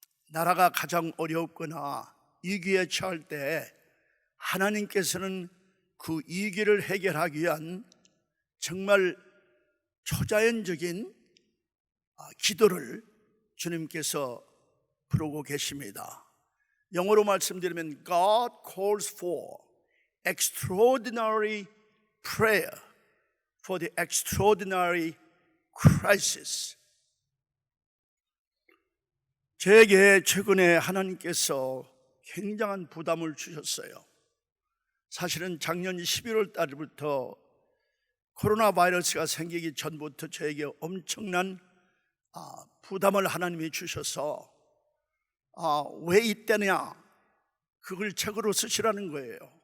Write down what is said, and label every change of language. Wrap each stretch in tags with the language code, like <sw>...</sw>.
<ko>나라가 가장 어렵거나 위기에 처할 때 하나님께서는 그 위기를 해결하기 위한 정말 초자연적인 기도를 주님께서 부르고 계십니다. 영어로 말씀드리면</ko> <en>God calls for extraordinary prayer for the extraordinary crisis.</en> <ko>저에게 최근에 하나님께서 굉장한 부담을 주셨어요. 사실은 작년 11월 달부터 코로나 바이러스가 생기기 전부터 저에게 엄청난 부담을 하나님이 주셔서 왜 이때냐, 그걸 책으로 쓰시라는 거예요.</ko>